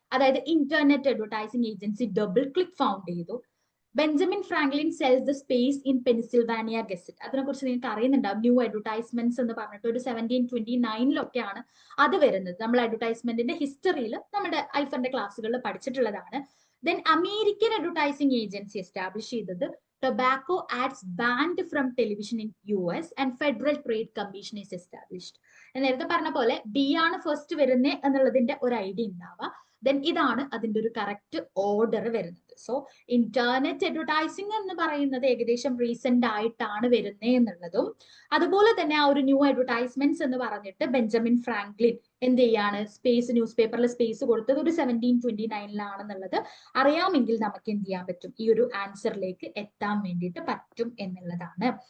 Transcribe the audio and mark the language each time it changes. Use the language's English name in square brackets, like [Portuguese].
[Malayalam] അതായത് internet advertising agency double click found ചെയ്തു. [English] Benjamin Franklin sells the space in Pennsylvania Gazette. [Malayalam] അതിനെ കുറിച്ച് നിങ്ങൾക്ക് അറിയുന്നുണ്ടാവും. ന്യൂ അഡ്വർടൈസ്മെന്റ്സ് എന്ന് പറഞ്ഞിട്ട് ഒരു 1729 അത് വരുന്നത്. നമ്മൾ അഡ്വർടൈസ്മെന്റിന്റെ ഹിസ്റ്ററിയിൽ നമ്മുടെ ഐഫറിന്റെ ക്ലാസ്സുകളിൽ പഠിച്ചിട്ടുള്ളതാണ്. [English] Then American advertising agency establish ചെയ്തത് tobacco ads banned from television in US and Federal Trade Commission is established. [Malayalam] നേരത്തെ പറഞ്ഞ പോലെ ഡി ആണ് ഫസ്റ്റ് വരുന്നത് എന്നുള്ളതിന്റെ ഒരു ഐഡിയ ഉണ്ടാവുക. ദെൻ ഇതാണ് അതിന്റെ ഒരു കറക്റ്റ് ഓർഡർ വരുന്നത്. സോ ഇന്റർനെറ്റ് അഡ്വർടൈസിംഗ് എന്ന് പറയുന്നത് ഏകദേശം റീസെന്റ് ആയിട്ടാണ് വരുന്നത് എന്നുള്ളതും, അതുപോലെ തന്നെ ആ ഒരു ന്യൂ അഡ്വർടൈസ്മെന്റ്സ് എന്ന് പറഞ്ഞിട്ട് ബെഞ്ചമിൻ ഫ്രാങ്ക്ലിൻ എന്ത് ചെയ്യാണ്, സ്പേസ് ന്യൂസ് പേപ്പറിൽ സ്പേസ് കൊടുത്തത് ഒരു 1729 അറിയാമെങ്കിൽ നമുക്ക് എന്ത് ചെയ്യാൻ പറ്റും, ഈ ഒരു ആൻസറിലേക്ക് എത്താൻ വേണ്ടിയിട്ട് പറ്റും എന്നുള്ളതാണ്.